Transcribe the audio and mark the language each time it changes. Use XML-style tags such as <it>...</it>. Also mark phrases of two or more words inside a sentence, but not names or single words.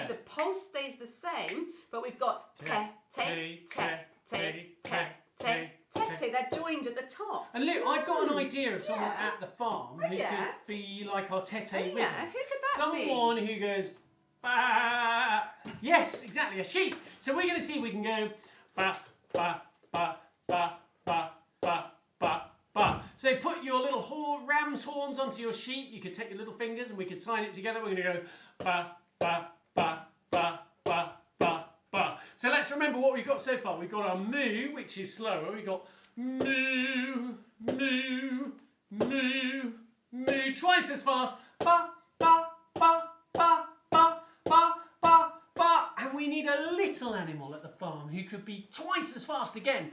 <en>The pulse stays the same, but we've got te, te, te, te, te, te, te. They're joined at the top. And look, I've got an idea of someone Yeah. at the farm who Yeah. could be like our tete Oh, rhythm. yeah, who could that be? Someone who goes ba. Yes, exactly, a sheep. So we're going to see if we can go ba ba ba ba ba ba ba ba. So put your little ram's horns onto your sheep. You could take your little fingers and we could sign it together. We're going to go ba ba ba ba ba ba ba. So let's remember what we've got so far. We've got our moo, which is slower. We've got moo, moo, moo, moo. Twice as fast. Ba ba ba ba ba ba ba ba. And we need a little animal at the farm who could be twice as fast again.</en>